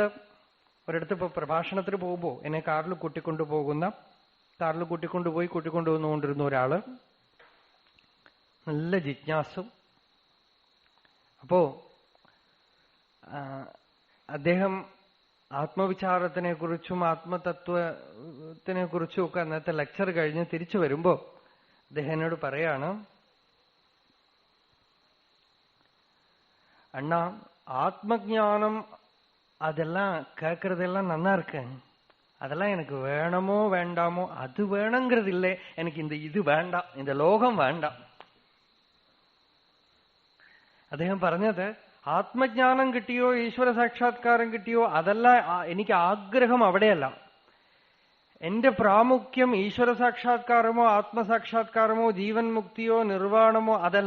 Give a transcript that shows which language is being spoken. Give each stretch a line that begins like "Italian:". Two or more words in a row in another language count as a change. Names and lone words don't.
Malayalam: ഒരിടത്ത് ഇപ്പൊ പ്രഭാഷണത്തിന് പോകുമ്പോ എന്നെ കാറിൽ കൂട്ടിക്കൊണ്ടുവന്നുകൊണ്ടിരുന്ന ഒരാള്, നല്ല ജിജ്ഞാസും. അപ്പോ അദ്ദേഹം ആത്മവിചാരത്തിനെ കുറിച്ചും ആത്മതത്വത്തിനെ കുറിച്ചും ഒക്കെ അന്നത്തെ ലെക്ചർ കഴിഞ്ഞ് തിരിച്ചു വരുമ്പോ അദ്ദേഹം എന്നോട് പറയാണ്,
Tamil: அண்ணா, ஆத்மஞானம் அதெல்லாம் கேட்கறதெல்லாம் நல்லா இருக்கு, அதெல்லாம் எனக்கு வேணுமோ வேண்டாமோ, அது வேணுங்கிறது இல்லை, எனக்கு இது வேண்டாം, இந்த
Malayalam: ലോകം വേണ്ട. അദ്ദേഹം പറഞ്ഞത്, ആത്മജ്ഞാനം കിട്ടിയോ ഈശ്വര സാക്ഷാത്കാരം കിട്ടിയോ അതല്ല എനിക്ക് ആഗ്രഹം, അവിടെയല്ല. എന്റെ പ്രാമുഖ്യം ഈശ്വര സാക്ഷാത്കാരമോ ആത്മസാക്ഷാത്കാരമോ ജീവൻ മുക്തിയോ നിർവാണമോ അതല്ല.